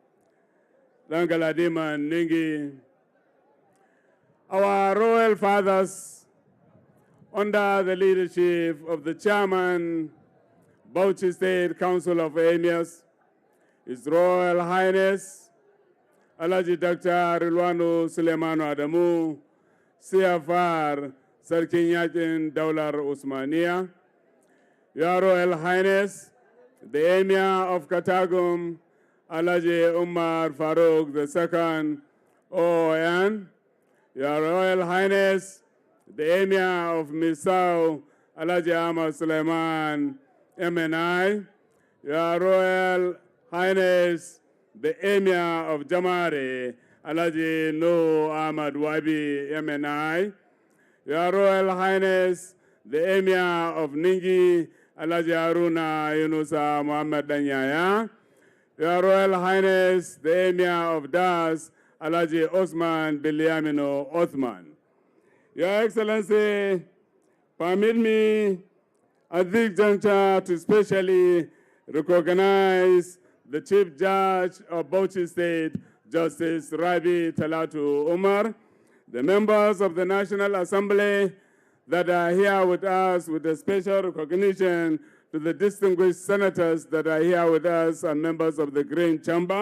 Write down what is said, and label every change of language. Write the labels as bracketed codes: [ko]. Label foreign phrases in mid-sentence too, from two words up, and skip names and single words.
[en] Suleiman, Dangaladima Ningi, our royal fathers, under the leadership of the chairman, Bauchi State Council of Emirs, His Royal Highness, Alhaji Dr. Rilwanu Suleimanu Adamu, CFR, Sarkin Yakin Daular Usmania, Your Royal Highness, the Emir of Katagum, Alhaji Umar Farouk II, OON, Your Royal Highness, the Emir of Misau, Alhaji Ahmad Suleiman, MNI, Your Royal Highness, the Emir of Jamare, Alhaji No Ahmad Wabi, MNI, Your Royal Highness, the Emir of Ningi, Alhaji Haruna Yunusa Muhammad Danyaya, Your Royal Highness, the Emir of Das, Alhaji Osman Biliamino Othman. Your Excellency, permit me at this juncture to specially recognize the Chief Judge of Bauchi State, Justice Rabi Talatu Umar, the members of the National Assembly that are here with us, with a special recognition to the distinguished senators that are here with us and members of the Green Chamber.